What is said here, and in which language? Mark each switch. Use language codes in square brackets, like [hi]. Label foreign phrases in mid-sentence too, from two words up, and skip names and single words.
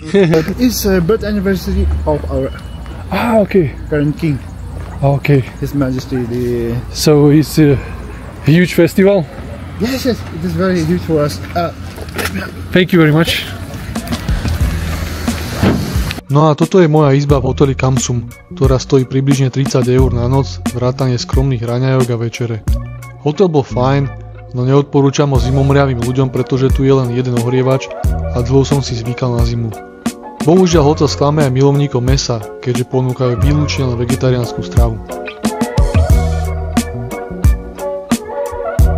[en] It's birth anniversary of our Okay. current king, Okay. His Majesty the. So it's a huge festival. Yes, it is very huge for us. Thank you very much. [sk] No a toto je moja izba v hoteli Kamsum, ktorá stojí približne 30 eur na noc, vrátane skromných raňajok a večere. Hotel bol fajn, no neodporúčam ho zimomriavým ľuďom, pretože tu je len jeden ohrievač a dlho som si zvykal na zimu. Bohužiaľ hotel sklame aj milovníkom mäsa, keďže ponúkajú výlučne len vegetariánsku stravu.